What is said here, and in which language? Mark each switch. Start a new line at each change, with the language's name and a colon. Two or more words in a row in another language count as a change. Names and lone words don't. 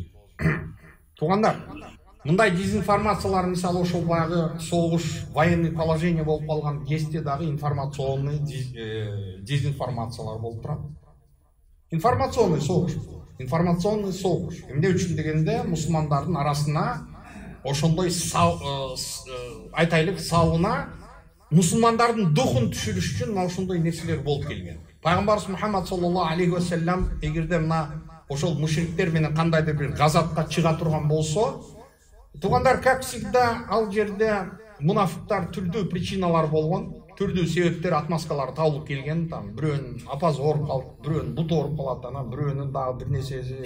Kyrgyz: Туугандар, мындай дезинформациялар мисалы ошол баягы согуш,
Russian: военный положение
Kyrgyz: болуп калган кезде дагы информационный дезинформациялар болуп турат. Информационный согуш. Эмне үчүн дегенде мусулмандардын арасына ошондой айтайлык сабына мусулмандардын духун түшүрүш үчүн ошондой нерселер болуп келген. Пайгамбарыбыз Мухаммад
Arabic: صلى الله عليه وسلم
Kyrgyz: эгерде мына ошол мушриктер менен кандайдыр бир газатка чыга турган болсо, туугандар,
Russian: как всегда,
Kyrgyz: ал жерде мунафиктар түрдүү причиналар болгон, түрдүү себептер, отмазкалар табылып келген. Там бирөөнүн апасы ооруп калды, бирөөнүн буту ооруп калат, анан бирөөнүн дагы бир нерсеси.